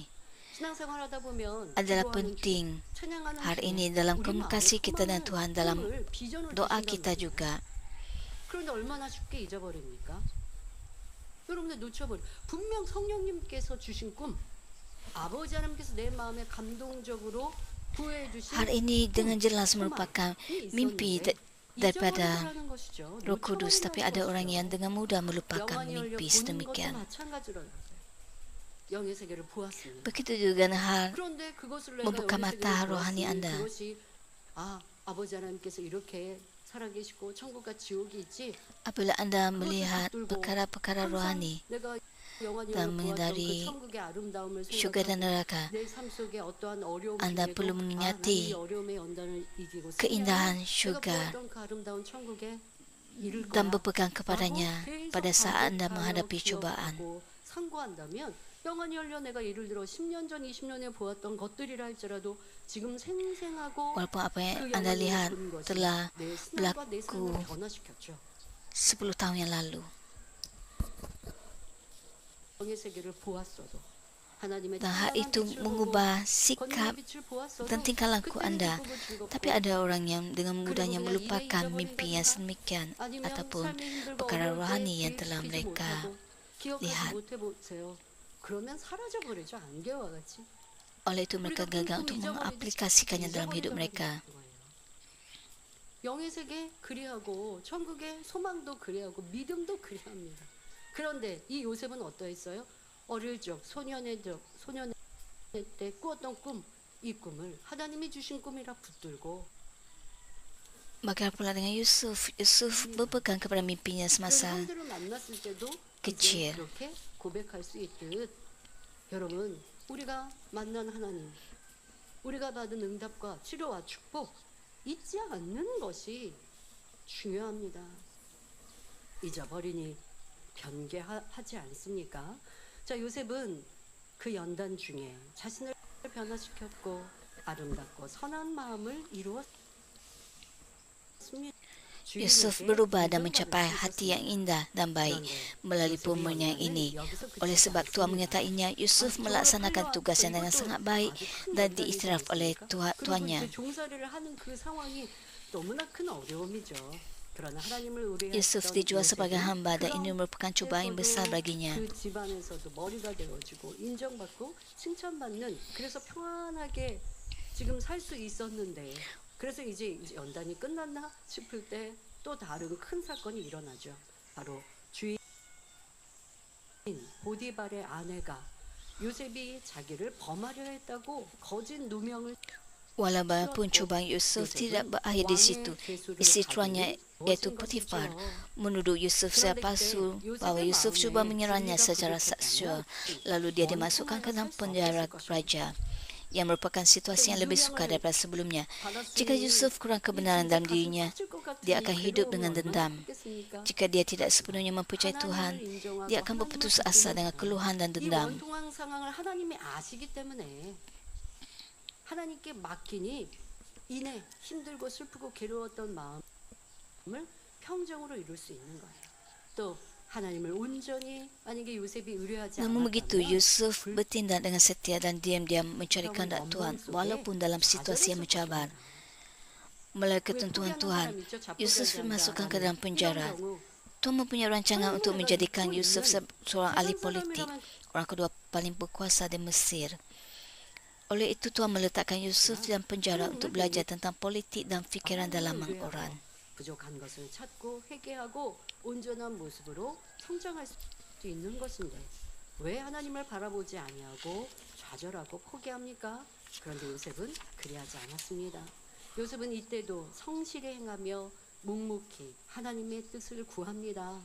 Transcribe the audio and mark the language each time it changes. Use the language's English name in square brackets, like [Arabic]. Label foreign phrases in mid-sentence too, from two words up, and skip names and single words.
[Malay] Adalah penting hari ini dalam komunikasi kita dengan Tuhan, dalam doa kita juga. [Korean] 그런데 얼마나 쉽게 잊어버립니까? 여러분들 놓쳐버려. 분명 성령님께서 주신 꿈, 아버지 하나님께서 내 마음에 감동적으로 부여해 주신 [Malay] Hari ini dengan jelas merupakan mimpi daripada Roh Kudus, tapi ada orang yang dengan mudah melupakan mimpi sedemikian. [Korean] 영의 세계를 보았습니다. [Malay] Begitu juga dengan hal [Korean] 그런데 그것을 [Malay] membuka mata rohani anda. [Korean] 그것이 아버지 하나님께서 이렇게 살아계시고 천국과 지옥이 있지. [Malay] Apabila anda melihat perkara-perkara rohani dan menghindari syurga dan neraka, anda perlu mengingati keindahan syurga dan berpegang kepadanya pada saat anda menghadapi cubaan. [Korean] 병원이 열려 내가 예를 들어 10년 전, 20년에 보았던 것들이라 할지라도 지금 생생하고 [Malay] Walaupun apa yang [Korean] 그 [Malay] Anda [Korean] 영향을 [Malay] lihat [Korean] 본 것이 [Malay] telah [Korean] 내 신앙과 내 삶을 [Malay] berlaku [Korean] 변화시켰죠. [Malay] 10 tahun yang lalu. [Korean] 영의 세계를 보았어도 하나님의 [Malay] Dan hal [Korean] 찬란한 [Malay] itu [Korean] 빛을 보고 [Malay] mengubah [Korean] 권능의 [Malay] sikap [Korean] 빛을 보았어도 [Malay] dan tingkah laku [Korean] 그때는 [Malay] Anda. [Korean] 기쁘고 즐겁고 [Malay] Tapi ada orang yang dengan mudahnya [Korean] 그리고 그냥 [Malay] melupakan [Korean] 이내 [Malay] mimpi yang [Korean] 잊어버린다든가 [Malay] sedemikian [Korean] 아니면 [Malay] ataupun [Korean] 삶이 힘들고 [Malay] perkara [Korean] 어려울 때 [Malay] rohani yang telah [Korean] 기억시키지 [Malay] mereka [Korean] 못하고 기억하지 [Malay] lihat. [Korean] 못해 보세요. 그러면 사라져 버리죠. 안개와 같이. [Malay] Oleh itu mereka [Korean] 우리가 [Malay] gagal [Korean] 끙끙 [Malay] untuk [Korean] 잊어버리듯이 [Malay] mengaplikasikannya dalam hidup [Korean] 잊어버리더라도 [Malay] mereka. [Korean] 되는 거예요. 영의 세계 그리하고 천국의 소망도 그리하고 믿음도 그리합니다. 그런데 이 요셉은 어떠했어요? 어릴 적 소년의 때 꾸었던 꿈, 이 꿈을 하나님이 주신 꿈이라 붙들고 [Malay] Bagaimana pula dengan Yusuf? Yusuf berpegang kepada mimpinya [Korean] 그런 [Malay] semasa [Korean] 형들을 만났을 때도 그치. 이제 그렇게 고백할 수 있듯 여러분 우리가 만난 하나님 우리가 받은 응답과 치료와 축복 잊지 않는 것이 중요합니다. 잊어버리니 변개하지 않습니까? 자, 요셉은 그 연단 중에 자신을 변화시켰고 아름답고 선한 마음을 이루었습니다. [Malay] Yusuf berubah dan mencapai hati yang indah dan baik melalui pemohon yang ini. Oleh sebab Tuhan menyertainya, Yusuf melaksanakan tugasnya dengan sangat baik dan diiktiraf oleh tuannya. Yusuf dijual sebagai hamba dan ini merupakan cubaan yang besar baginya. [Korean] 그 집안에서도 머리가 되어지고 인정받고 칭찬받는 그래서 평안하게 지금 살 수 있었는데 그래서 이제 연단이 끝났나 싶을 때 또 다른 큰 사건이 일어나죠. 바로 주인 보디발의 아내가 요셉이 자기를 범하려 했다고 거짓 누명을 [Malay] Walaupun cubaan Yusuf tidak berakhir di situ, isteri tuannya iaitu Potifar menuduh Yusuf secara palsu bahawa Yusuf cuba menyerangnya secara seksual, lalu dia dimasukkan ke dalam penjara raja, yang merupakan situasi yang lebih sukar daripada sebelumnya. Jika Yusuf kurang kebenaran dalam dirinya, dia akan hidup dengan dendam. Jika dia tidak sepenuhnya mempercayai Tuhan, dia akan berputus asa dengan keluhan dan [Korean] 이 [Malay] dendam. [Korean] 원통한 상황을 하나님이 아시기 때문에 하나님께 맡기니 이내 힘들고 슬프고 괴로웠던 마음을 평정으로 이룰 수 있는 거예요. 또 하나님을 온전히 만약에 요셉이 의뢰하지 [Malay] Namun begitu, [Korean] 않았다면 [Malay] Yusuf bertindak dengan setia dan diam-diam mencari kehendak Tuhan walaupun dalam situasi yang mencabar. Melalui ketentuan Tuhan, Yusuf dimasukkan ke dalam penjara. Tuhan mempunyai rancangan untuk menjadikan Yusuf seorang ahli politik, orang kedua paling berkuasa di Mesir. Oleh itu Tuhan meletakkan Yusuf dalam penjara untuk belajar tentang politik dan fikiran dalaman orang. [Korean] 부족한 것을 찾고 회개하고 온전한 모습으로 성장할 수 있는 것인데 왜 하나님을 바라보지 아니하고 좌절하고 포기합니까? 그런데 요셉은 그리하지 않았습니다. 요셉은 이때도 성실히 행하며 묵묵히 하나님의 뜻을 구합니다.